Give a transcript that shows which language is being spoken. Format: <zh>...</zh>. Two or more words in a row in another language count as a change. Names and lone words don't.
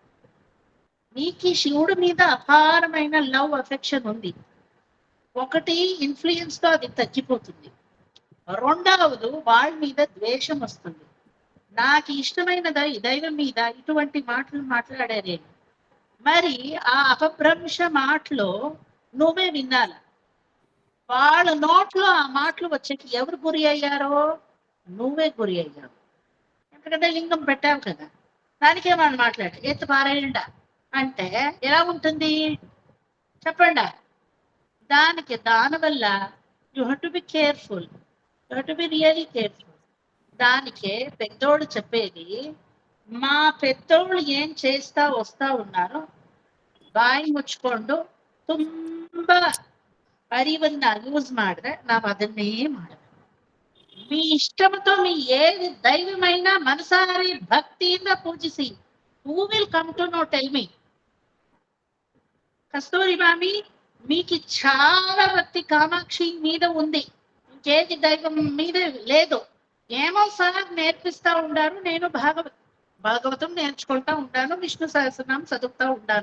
<te>నీకు శివుడి మీద అపారమైన</te> <en>love affection</en> <te>ఉంది ఒకటి ఇన్ఫ్లుయెన్స్ తో అది తగ్గిపోతుంది రెండవది వాళ్ళ మీద ద్వేషం వస్తుంది నాకు ఇష్టమైన దైవం మీద ఇటువంటి మాటలు మాట్లాడారే మరి ఆ అపభ్రంశ మాటలో నువ్వే వినాల వాళ్ళ నోట్లో ఆ మాటలు వచ్చేకి ఎవరు గురి అయ్యారో? నువ్వే గురి అయ్యావు. ఎందుకంటే లింగం పెట్టావు కదా, దానికే వాళ్ళు మాట్లాడు ఎత్తు పారేయండా అంటే ఎలా ఉంటుంది చెప్పండి.</te> <en>దానివల్ల you have to be careful, you have to be really careful.</en> <te>దానికే పెద్దోళ్ళు చెప్పేది, మా పెద్దోళ్ళు ఏం చేస్తా వస్తా ఉన్నారు,</te> <kn>ಬಾಯಿ ಮುಚ್ಕೊಂಡು ತುಂಬಾ ಅರಿವನ್ನ ಯೂಸ್ ಮಾಡಿದ್ರೆ ನಾವು ಅದನ್ನೇ ಮಾಡಬೇಕು.</kn> <te>మీ ఇష్టంతో మీ ఏది దైవమైన మనసారి భక్తిಯಿಂದ పూజిసి.</te> <en>Who will come to know? Tell me.</en> <te>కస్తూరి మామి, మీకు చాలా భక్తి కామాక్షి మీద ఉంది, ఇంకేది దైవం మీద లేదు. ఏమో సార్ నేర్పిస్తా ఉండారు, నేను భాగవతం నేర్చుకుంటా ఉంటాను, విష్ణు సహస్రనామం చదువుతా ఉంటాను.</te>